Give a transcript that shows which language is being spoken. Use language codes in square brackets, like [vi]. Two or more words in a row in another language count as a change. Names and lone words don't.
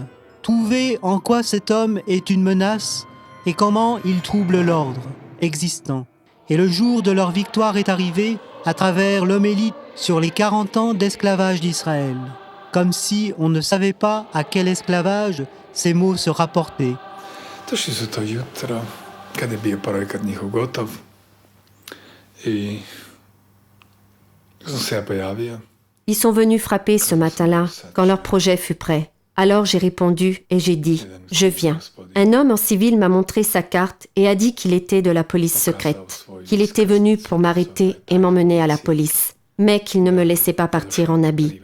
[fr] Trouvez en quoi cet homme est une menace et comment il trouble l'ordre existant. Et le jour de leur victoire est arrivé à travers l'homélie sur les 40 ans d'esclavage d'Israël. Comme si on ne savait pas à quel esclavage ces mots se rapportaient. [hr] Došli su to jutro, kad je bio projekat njihov gotov i sam se ja pojavio. [fr] Ils sont venus frapper ce matin-là, quand leur projet fut prêt. Alors j'ai répondu et j'ai dit « Je viens ». Un homme en civil m'a montré sa carte et a dit qu'il était de la police secrète, qu'il était venu pour m'arrêter et m'emmener à la police, mais qu'il ne me laissait pas partir en habit.